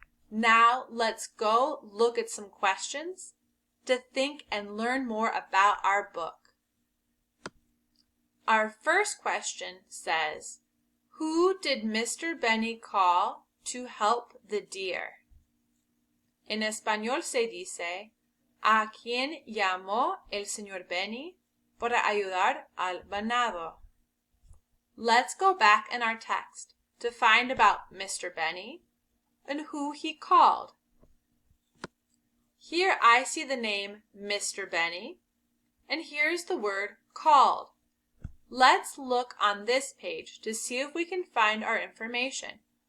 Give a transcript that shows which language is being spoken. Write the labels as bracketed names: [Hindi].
[English] Now let's go look at some questions to think and learn more about our book. Our first question says, who did Mr. Benny call to help the deer? [Spanish] En español se dice, ¿a quién llamó el señor Benny para ayudar al venado? [English] Let's go back in our text to find about Mr. Benny and who he called. Here I see the name Mr. Benny, and here's the word called. Let's look on this page to see if we can find our information.